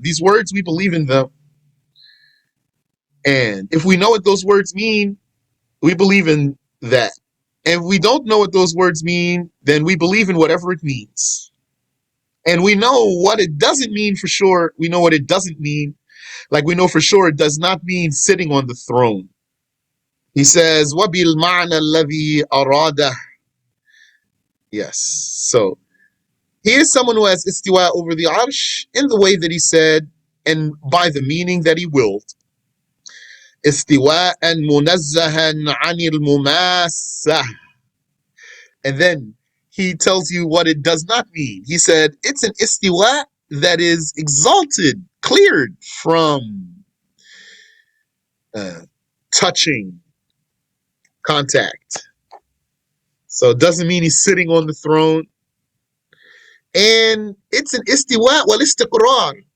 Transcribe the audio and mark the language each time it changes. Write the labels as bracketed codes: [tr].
[en] These words, we believe in them. And if we know what those words mean, we believe in that. And if we don't know what those words mean, then we believe in whatever it means. And we know what it doesn't mean for sure. We know what it doesn't mean. Like we know for sure it does not mean sitting on the throne. He says, [ar] وَبِالْمَعْنَى الَّذِي أَرَادَهُ. [en] Yes. So he is someone who has istiwa over the arsh in the way that he said and by the meaning that he willed. [ar] استواء منزها عن المماسة. [en] And then he tells you what it does not mean. He said it's an istiwa that is exalted, cleared from touching, contact. So it doesn't mean he's sitting on the throne. And it's an istiwa wal istiqrar.